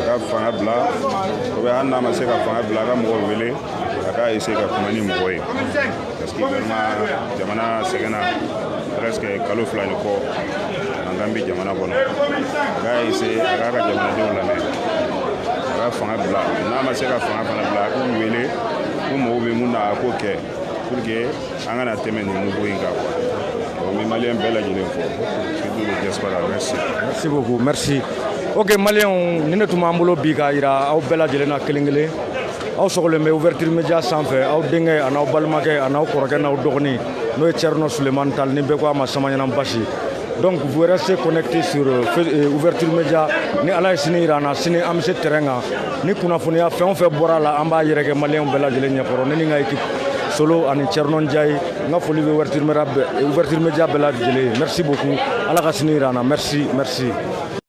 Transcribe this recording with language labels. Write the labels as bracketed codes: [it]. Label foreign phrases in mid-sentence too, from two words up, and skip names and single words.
[bm] ka fanga bila [fr] ou bien [bm] hali n'a ma se ka fanga bila a ka mɔgɔw wele a k'a essayer ka kuma ni mɔgɔ ye [fr] parce que vraiment [bm] jamana sɛgɛnna presque kalo 2 ni kɔ an kan bɛ jamana kɔnɔ a k'a essayer a k'a ka jamanadenw lamɛn a ka fanga bila n'a ma se ka fanga fana bila a k'u wele ko mɔgɔw bɛ mun na a k'o kɛ [fr] pour que [bm] an kana tɛmɛ nin niveau in kan [fr] quoi donc [bm] n bɛ maliyɛn bɛɛ lajɛlen fɔ [fr] surtout le diaspora merci. merci beaucoup merci. [bm] ok maliyɛnw ni ne tun b'an bolo bi k'a yira aw bɛɛ lajɛlen na kelen kelen aw sɔgɔlen bɛ ouverture média sanfɛ aw denkɛ a n'aw balimakɛ a n'aw kɔrɔkɛ n'aw dɔgɔnin n'o ye Thierno Sulemani Tall ni bɛɛ ko a ma Samaɲana Basi [fr] donc vous restez connectés sur ouverture média [bm] ni ala ye sini yira an na sini an bɛ se terrain kan ni kunnafoniya fɛn o fɛn bɔra a la an b'a yɛrɛkɛ maliyɛnw bɛɛ lajɛlen ɲɛkɔrɔ ne ni n ka équipe Solo ani Thierno Ndiaye n ka foli bɛ ouverture média bɛɛ lajɛlen [fr] merci beaucoup [bm] ala ka sini yira an na [fr] merci merci.